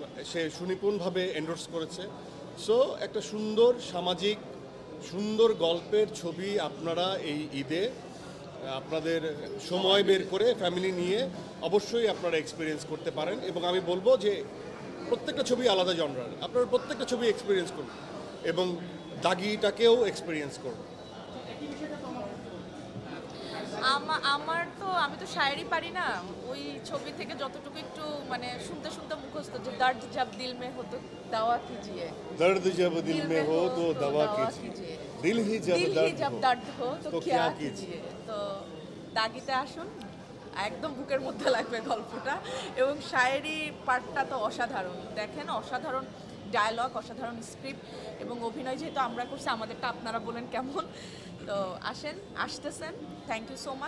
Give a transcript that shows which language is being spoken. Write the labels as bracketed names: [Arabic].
[Bangla] সে সুনিপুণভাবে endorse করেছে so একটা সুন্দর সামাজিক সুন্দর গল্পের ছবি আপনারা এই ঈদে আপনাদের সময় বের করে ফ্যামিলি নিয়ে অবশ্যই আপনারা এক্সপিরিয়েন্স করতে পারেন এবং আমি বলবো যে প্রত্যেকটা ছবি আলাদা জনরার আপনারা প্রত্যেকটা ছবি এক্সপিরিয়েন্স করুন এবং দাগিটাকেও এক্সপিরিয়েন্স করুন আমার তো আমি তো শায়েরি পারি না ওই ছবি থেকে যতটুকু একটু মানে শুনতে শুনতে মুখস্থ যে [Hindi] দর্দ জব দিল মে হো তো দাওয়া কিজিয়ে दर्द जब दिल में हो तो दवा कीजिए दिल ही जब दर्द हो तो तो क्या क्या कीजिए [Bangla] তো দাগিতে আসুন একদম বুকের মধ্যে লাগবে গল্পটা এবং শায়েরি পার্টটা তো অসাধারণ দেখেন অসাধারণ ডায়লগ অসাধারণ স্ক্রিপ্ট এবং অভিনয় যেহেতু আমরা করছি আমাদেরটা আপনারা বলেন কেমন তো আসতেছেন থ্যাংক ইউ সো মাচ